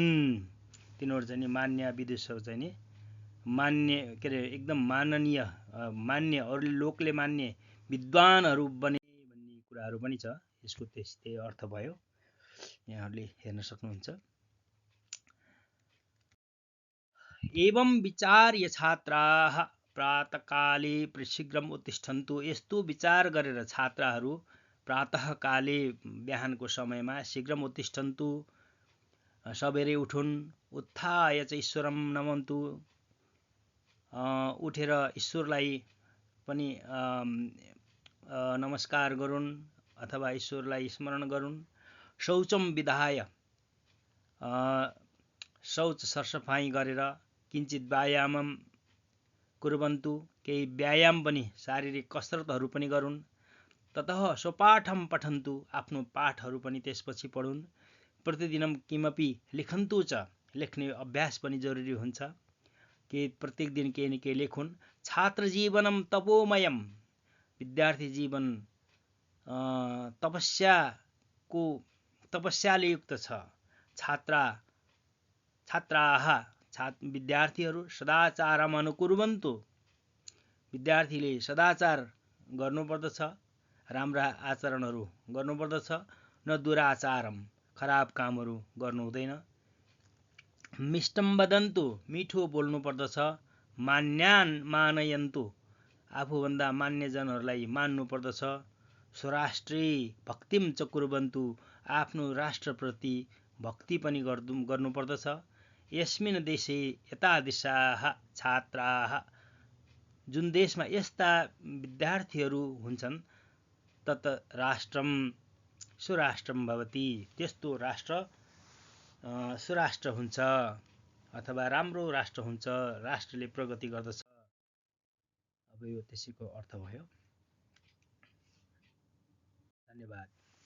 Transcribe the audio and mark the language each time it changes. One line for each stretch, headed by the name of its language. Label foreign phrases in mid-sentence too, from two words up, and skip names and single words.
Nepali: तिनीहरू चाहिँ नि मान्य विदुषहरू चाहिँ नि मान्य के अरे एकदम माननीय मान्य अरूले लोकले मान्ने विद्वानहरू बने भन्ने कुराहरू पनि छ। यसको त्यस्तै अर्थ भयो, यहाँहरूले हेर्न सक्नुहुन्छ।
Sanskrit: एवं विचार्य छात्राः प्रातःकाले शीघ्रम उत्तिष्ठन्तु।
Nepali: यस्तो विचार गरेर छात्राहरू प्रातःकाले बिहानको समयमा
Sanskrit: शीघ्रम उत्तिष्ठन्तु
Nepali: सबेरै उठुन्।
Sanskrit: उत्थाय च ईश्वरम नमन्तु।
Nepali: उठेर ईश्वरलाई पनि नमस्कार गरून् अथवा ईश्वरलाई स्मरण गरून्।
Sanskrit: शौचम विधाय
Nepali: शौच सरसफाई गरेर
Sanskrit: किञ्चित व्यायामम कुर्वन्तु।
Nepali: केही व्यायाम पनि शारीरिक कसरतहरू पनि गरून्।
Sanskrit: ततः स्वपाठम पठन्तु।
Nepali: आफ्नो पाठहरू पनि त्यसपछि पढुन्।
Sanskrit: प्रतिदिनं किमपि लिखन्तु च।
Nepali: लेख्ने अभ्यास पनि जरुरी हुन्छ कि प्रत्येक दिन केही न केही लेखुन्।
Sanskrit: छात्र जीवनम तपोमयम।
Nepali: विद्यार्थी जीवन तपस्याले युक्त छ।
Sanskrit: छात्राः विद्यार्थीहरू सदाचारम अनुकुर्वन्तु।
Nepali: विद्यार्थीले सदाचार गर्नुपर्दछ, राम्रा आचरणहरू गर्नुपर्दछ।
Sanskrit: न दुराचारम,
Nepali: खराब कामहरू गर्नु हुँदैन।
Sanskrit: मिष्टम वदन्तु,
Nepali: मिठो बोल्नुपर्दछ।
Sanskrit: मान्यान् मानयन्तु,
Nepali: आफूभन्दा मान्यजनहरूलाई मान्नुपर्दछ।
Sanskrit: स्वराष्ट्रे भक्तिम च कुर्वन्तु,
Nepali: आफ्नो राष्ट्रप्रति भक्ति पनि गर्नुपर्दछ।
Sanskrit: यस्मिन् देशे एतादृशाः छात्राः,
Nepali: जुन देशमा यस्ता विद्यार्थीहरू हुन्छन्,
Sanskrit: तत् राष्ट्रम सुराष्ट्रम भवति,
Nepali: त्यस्तो राष्ट्र सुराष्ट्र हुन्छ अथवा राम्रो राष्ट्र हुन्छ, राष्ट्रले प्रगति गर्दछ। अब यो त्यसैको अर्थ भयो। धन्यवाद।